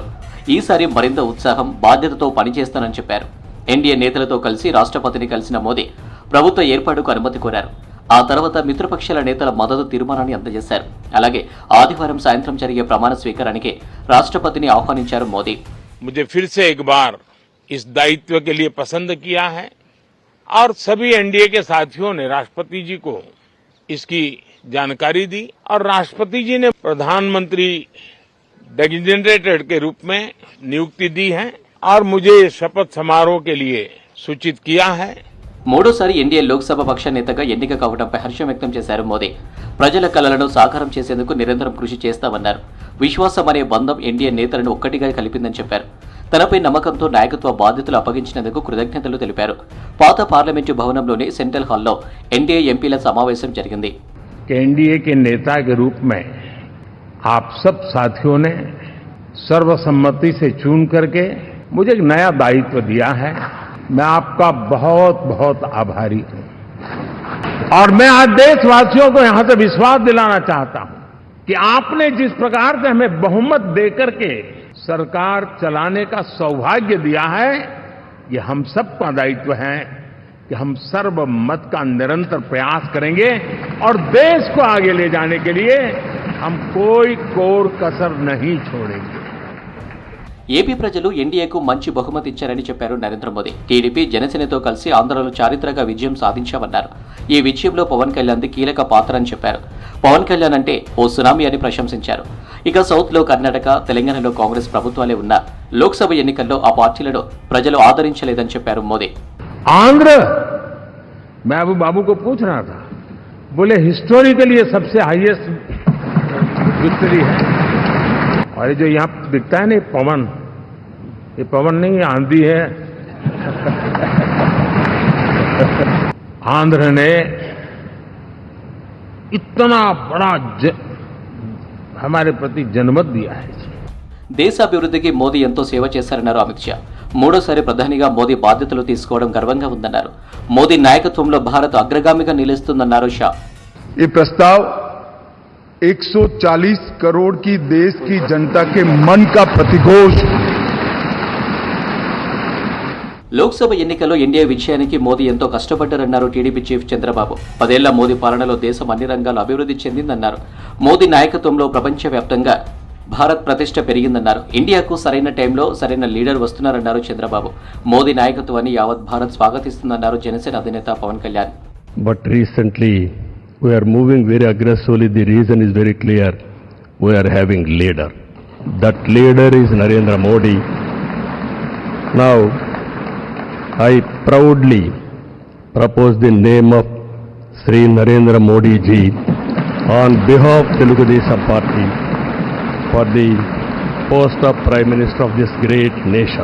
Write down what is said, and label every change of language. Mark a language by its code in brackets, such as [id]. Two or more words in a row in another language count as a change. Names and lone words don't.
[te] ఈసారి మరింత ఉత్సాహం, బాధ్యతతో పనిచేస్తానని చెప్పారు. ఎన్డీఏ నేతలతో కలిసి రాష్ట్రపతిని కలిసిన మోదీ ప్రభుత్వ ఏర్పాటుకు అనుమతి కోరారు. ఆ తర్వాత మిత్రపక్షాల నేతల మద్దతు తీర్మానాన్ని అందజేశారు. అలాగే ఆదివారం సాయంత్రం జరిగే ప్రమాణ స్వీకారానికి రాష్ట్రపతిని ఆహ్వానించారు మోదీ. [hi] मुझे फिर से एक बार इस दायित्व के लिए पसंद किया है और सभी एनडीए के साथियों ने राष्ट्रपति जी को इसकी जानकारी दी और राष्ट्रपति जी ने प्रधानमंत्री डेजिग्नेटेड के रूप में नियुक्ति दी है और मुझे शपथ समारोह के लिए सूचित किया है. [te] మూడోసారి ఎన్డీఏ లోక్సభ పక్ష నేతగా ఎన్నిక కావడంపై హర్షం వ్యక్తం చేశారు మోదీ. ప్రజల కలలను సాకారం చేసేందుకు నిరంతరం కృషి చేస్తామన్నారు. విశ్వాసం అనే బంధం ఎన్డీఏ నేతలను ఒక్కటిగా కలిపిందని చెప్పారు. తనపై నమ్మకంతో నాయకత్వ బాధ్యతలు అప్పగించినందుకు కృతజ్ఞతలు తెలిపారు. పాత పార్లమెంటు భవనంలోని [en] central hall-lo [te] ఎన్డీఏ ఎంపీల సమావేశం జరిగింది. [hi] एनडीए के नेता के रूप में आप सब साथियों ने सर्वसम्मति से चुन करके मुझे एक नया दायित्व दिया है. मैं आपका बहुत बहुत आभारी हूं और मैं आज देशवासियों को यहां से विश्वास दिलाना चाहता हूं कि आपने जिस प्रकार से हमें बहुमत देकर के सरकार चलाने का सौभाग्य दिया है, ये हम सबका दायित्व है कि हम सर्वमत का निरंतर प्रयास करेंगे और देश को आगे ले जाने के लिए हम कोई कोर कसर नहीं छोड़ेंगे. [te] ఏపీ ప్రజలు ఎన్డీఏకు మంచి బహుమతి ఇచ్చారని చెప్పారు నరేంద్ర మోదీ. టీడీపీ, జనసేనతో కలిసి ఆంధ్రలో చారిత్రక విజయం సాధించామన్నారు. ఈ విజయంలో పవన్ కళ్యాణ్ది కీలక పాత్ర అని చెప్పారు. పవన్ కళ్యాణ్ అంటే ఓ సునామీ అని ప్రశంసించారు. ఇక సౌత్లో కర్ణాటక, తెలంగాణలో కాంగ్రెస్ ప్రభుత్వాలే ఉన్నా లోక్సభ ఎన్నికల్లో ఆ పార్టీలను ప్రజలు ఆదరించలేదని చెప్పారు మోదీ. [hi] आंध्र मैं अबू बाबू को पूछ रहा था, बोले हिस्टोरिकली ये सबसे [en] highest victory [hi] है. और ये जो यहाँ दिखता है ना पवन, ये पवन नहीं है, आंधी है. आंध्र ने इतना बड़ा हमारे प्रति जनमत दिया है. [te] దేశాభివృద్ధికి మోదీ ఎంతో సేవ చేశారన్నారు అమిత్ షా. మూడోసారి ప్రధానిగా మోదీ బాధ్యతలు తీసుకోవడం గర్వంగా ఉందన్నారు. మోదీ నాయకత్వంలో భారత్ అగ్రగామిగా నిలుస్తుందన్నారు షా. [hi] ये प्रस्ताव 140 करोड़ की देश की जनता के मन का प्रतिघोष. [te] లోక్సభ ఎన్నికల్లో ఎన్డీఏ విజయానికి మోదీ ఎంతో కష్టపడ్డారన్నారు టీడీపీ చీఫ్ చంద్రబాబు. 10 ఏళ్ల మోదీ పాలనలో దేశం అన్ని రంగాల్లో అభివృద్ధి చెందిందన్నారు. మోదీ నాయకత్వంలో ప్రపంచవ్యాప్తంగా భారత్ ప్రతిష్ట పెరిగిందన్నారు. ఇండియాకు సరైన టైంలో సరైన లీడర్ వస్తున్నారన్నారు చంద్రబాబు. మోదీ నాయకత్వాన్ని యావత్ భారత్ స్వాగతిస్తుందన్నారు జనసేన అధినేత పవన్ కళ్యాణ్. [en] But recently we are moving very aggressively. The reason is very clear. We are having leader. That leader is Narendra Modi. Now I proudly propose the name of Sri Narendra Modi ji on behalf of Telugu Desam Party for the post of Prime Minister of this great nation.